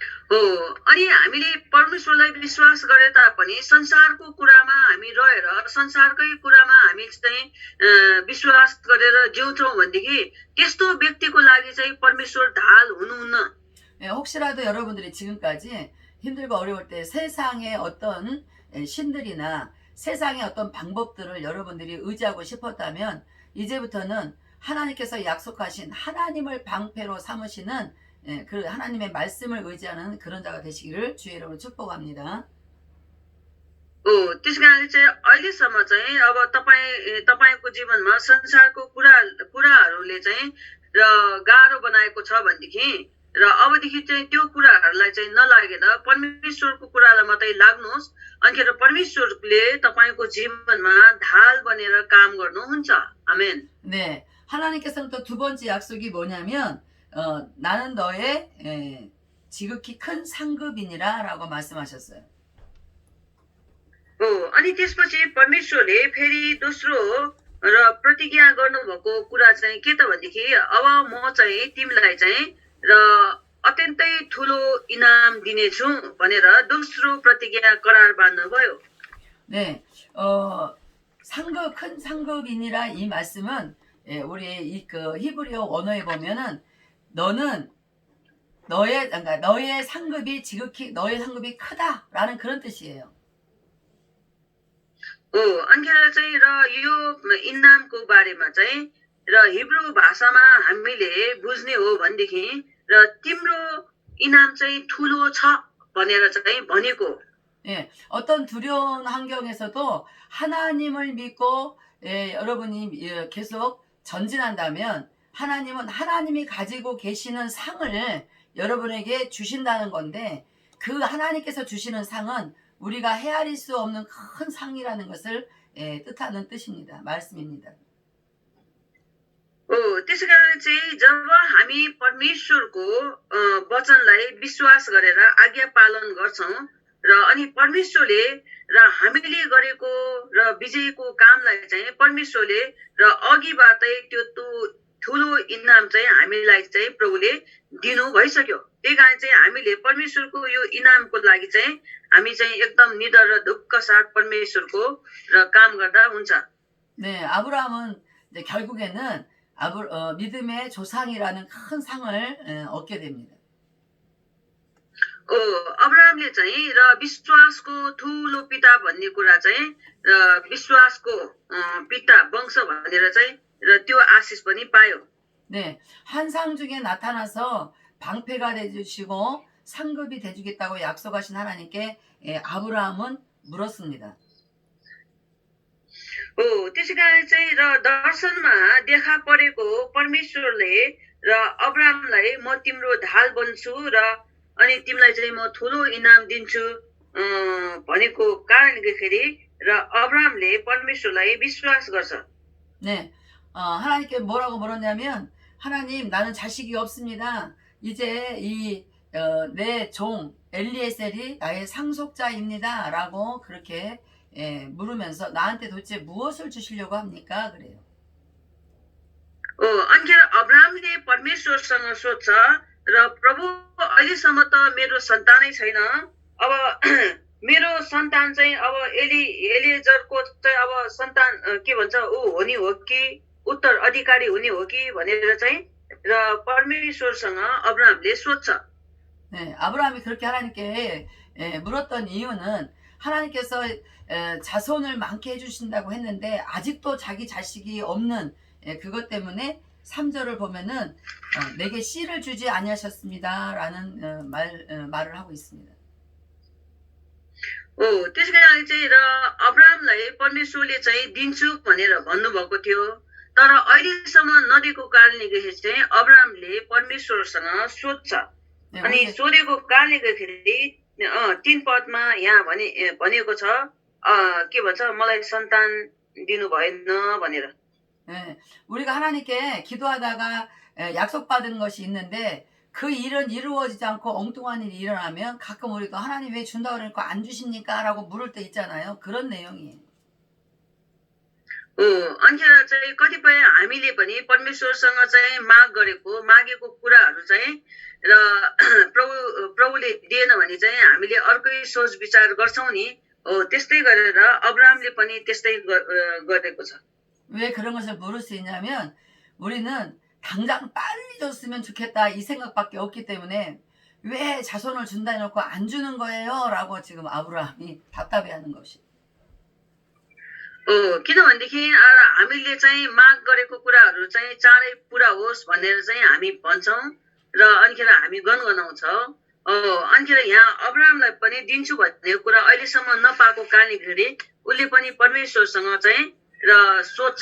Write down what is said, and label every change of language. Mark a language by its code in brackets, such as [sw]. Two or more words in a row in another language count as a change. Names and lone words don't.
[ne] हो अनि हामीले परमेश्वरलाई विश्वास गरे तापनि संसारको कुरामा हामी रहेर संसारकै कुरामा हामी चाहिँ विश्वास गरेर जिउँछौँ भनेदेखि त्यस्तो व्यक्तिको लागि चाहिँ परमेश्वर ढाल हुनुहुन्न। [ko] 예, 혹시라도 여러분들이 지금까지 힘들고 어려울 때 세상의 어떤 신들이나 세상의 어떤 방법들을 여러분들이 의지하고 싶었다면 이제부터는 하나님께서 약속하신 하나님을 방패로 삼으시는 그 하나님의 말씀을 의지하는 그런 자가 되시기를 주의 이름으로 축복합니다. [ne] हो त्यस कारणले चाहिँ अहिलेसम्म चाहिँ अब तपाईँको जीवनमा संसारको कुराहरूले चाहिँ र गाह्रो बनाएको छ भनेदेखि र अबदेखि चाहिँ त्यो कुराहरूलाई चाहिँ नलागेर परमेश्वरको कुरालाई मात्रै लाग्नुहोस् अनि परमेश्वरले तपाईँको जीवनमा ढाल बनेर काम गर्नुहुन्छ। आमेन। [ko] 네, 하나님께서는 또 두 번째 약속이 뭐냐면 나는 너의 지극히 큰 상급이니라 라고 말씀하셨어요. [ne] हो अनि त्यसपछि परमेश्वरले फेरि दोस्रो र प्रतिज्ञा गर्नुभएको कुरा चाहिँ के त भनेदेखि अब म चाहिँ तिमीलाई चाहिँ र अत्यन्तै ठुलो इनाम दिनेछु भनेर दोस्रो प्रतिज्ञा करार बाँध्नुभयो। [ko] 네, 큰 상급이니라 이 말씀은 우리 그 히브리어 원어에 보면은 그러니까 너의 상급이 지극히 너의 상급이 크다라는 그런 뜻이에요. [ne] हो अनिखेर चाहिँ र यो इनामको बारेमा चाहिँ र हिब्रू भाषामा हामीले बुझ्ने हो भनेदेखि र तिम्रो इनाम चाहिँ ठुलो छ भनेर चाहिँ भनेको। [ko] 예, 어떤 두려운 환경에서도 하나님을 믿고 여러분이 계속 전진한다면 하나님은 하나님이 가지고 계시는 상을 여러분에게 주신다는 건데 그 하나님께서 주시는 상은 우리가 헤아릴 수 없는 큰 상이라는 것을 뜻하는 뜻입니다. 말씀입니다. [ne] हो त्यसै कारण चाहिँ जब हामी परमेश्वरको वचनलाई विश्वास गरेर आज्ञा पालन गर्छौं र अनि परमेश्वरले र हामीले गरेको र विजयको कामलाई चाहिँ परमेश्वरले र अघिबाटै त्यो ठुलो इनाम चाहिँ हामीलाई चाहिँ प्रभुले दिनु भइसक्यो। त्यही कारण चाहिँ हामीले परमेश्वरको यो इनामको लागि चाहिँ हामी चाहिँ एकदम निडर र ढुक्क साथ परमेश्वरको र काम गर्दा हुन्छ। [ko] 네, 아브라함은 이제 결국에는 믿음의 조상이라는 큰 상을 얻게 됩니다. [ne] अब्राहमले चाहिँ र विश्वासको ठुलो पिता भन्ने कुरा चाहिँ र विश्वासको पिता वंश भनेर चाहिँ र त्यो आशिष पनि पायो। [ko] 네, 한 상 중에 나타나서 방패가 되주시고 상급이 되주겠다고 약속하신 하나님께 아브라함은 물었습니다. [ne] हो त्यसै कारण चाहिँ र दर्शनमा देखा परेको परमेश्वरले र अब्राहमलाई म तिम्रो ढाल बन्छु र अनि तिमीलाई चाहिँ म ठुलो इनाम दिन्छु भनेको कारणले गर्दाखेरि र अब्राहमले परमेश्वरलाई विश्वास गर्छ। [ko] 네, 하나님께 뭐라고 물었냐면 하나님 나는 자식이 없습니다. 이제 내 종 엘리에셀이 나의 상속자입니다. 라고 그렇게 물으면서 나한테 도대체 무엇을 주시려고 합니까? 그래요. [ne] अनि अब्राहमले परमेश्वरसँग सोध्छ र प्रभु अहिलेसम्म त मेरो सन्तानै छैन, अब मेरो सन्तान चाहिँ अब एलिएजरको चाहिँ अब सन्तान के भन्छ ऊ हुने हो कि उत्तराधिकारी हुने हो कि भनेर चाहिँ र परमेश्वरसँग अब्राहमले सोध्छ। [ko] 네, 아브라함이 그렇게 하나님께 물었던 이유는 하나님께서 자손을 많게 해주신다고 했는데 아직도 자기 자식이 없는 그것 때문에 3절을 보면은 내게 씨를 주지 아니하셨습니다 라는 말을 하고 있습니다. [ne] त्यसै कारण चाहिँ र अब्राहमलाई परमेश्वरले चाहिँ दिन्छु भनेर भन्नुभएको थियो, तर अहिलेसम्म नदिएको कारणले गर्दाखेरि चाहिँ अब्राहमले परमेश्वरसँग सोध्छ। अनि सोधेको कारणले गर्दाखेरि 3 पदमा यहाँ भनेको छ के भन्छ मलाई सन्तान दिनु भएन भनेर। [ko] 네, 우리가 하나님께 기도하다가 약속받은 것이 있는데 그 일은 이루어지지 않고 엉뚱한 일이 일어나면 가끔 우리도 하나님 왜 준다고 그러니까 안 주십니까? 라고 물을 때 있잖아요. 그런 내용이에요. [ne] हो अनिखेर चाहिँ कतिपय हामीले पनि परमेश्वरसँग चाहिँ मागेको कुराहरू चाहिँ र प्रभुले दिएन भने चाहिँ हामीले अर्कै सोच विचार गर्छौँ नि हो त्यस्तै गरेर अब्राहमले पनि त्यस्तै गरेको छ [ko] 왜 그런 것을 물을 수 있냐면 우리는 당장 빨리 줬으면 좋겠다 이 생각밖에 없기 때문에 왜 자손을 준다 해놓고 안 주는 거예요? 라고 지금 아브라함이 답답해하는 것이. [ne] किनभनेदेखि हामीले चाहिँ माग गरेको कुराहरू चाहिँ चाँडै पुरा होस् भनेर चाहिँ हामी भन्छौँ र अनिखेर हामी गनगनाउँछौँ अनिखेर यहाँ अब्राहमलाई पनि दिन्छु भन्ने कुरा अहिलेसम्म नपाएको कारणले गर्दाखेरि उसले पनि परमेश्वरसँग चाहिँ र सोध्छ